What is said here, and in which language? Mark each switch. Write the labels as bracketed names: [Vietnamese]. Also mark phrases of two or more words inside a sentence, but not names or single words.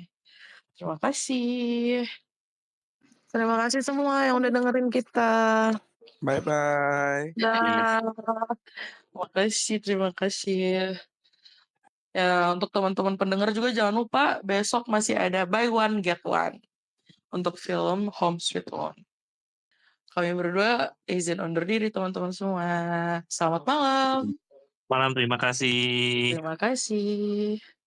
[Indonesian] Terima kasih. Terima kasih semua yang udah dengerin kita. Bye-bye. Dah. Terima kasih. Ya, untuk teman-teman pendengar juga jangan lupa besok masih ada [English] buy one get one [Indonesian] untuk film Home Sweet Loan. Kami berdua izin undur diri teman-teman semua. Selamat malam. Malam, terima kasih. Terima kasih.